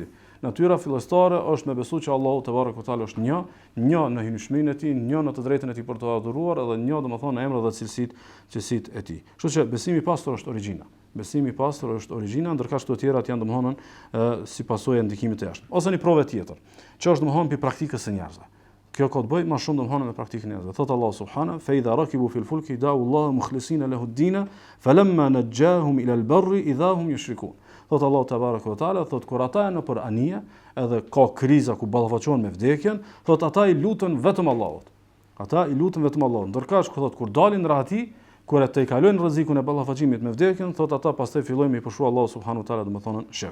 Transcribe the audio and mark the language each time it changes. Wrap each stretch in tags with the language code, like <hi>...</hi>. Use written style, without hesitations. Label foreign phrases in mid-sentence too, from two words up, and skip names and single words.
<sq>Natyra fillestare është me besu që Allahu</sq> <ar>تبارك وتعالى</ar> <sq>është një në hynëshmërinë e tij, një në të drejtën e tij për të adhuruar, edhe një domethënë në emrat dhe cilësitë e tij. Kështu që besimi i pastër është origjina. Besimi i pastër është origjina, ndërkaq këto të tjerat janë domethënë si pasojë e ndikimit të jashtëm. Ose një provë tjetër, që është domethënë mbi praktikës së njerëzve. Kjo ka të bëjë më shumë domethënë me praktikën e njerëzve. Thot</sq> <ar>الله سبحانه فإذا ركبوا في الفلك دعوا الله مخلصين له الدين فلما نجاهم إلى البر إذا هم يشركون.</ar> <sq>Thot Allahu</sq> <ar>تبارك وتعالى,</ar> <sq>thot kur ata janë për anije, edhe ka kriza ku ballafaqohen me vdekjen, thot ata i lutën vetëm Allahut. Ata i lutën vetëm Allahut. Ndërkaq thot kur dalin rahati, kur ata i kalojnë rrezikun e ballafaqimit me vdekjen, thot ata pastaj fillojnë me i pushua Allahu</sq> <ar>سبحانه وتعالى,</ar> <sq>domethënë shirk.</sq>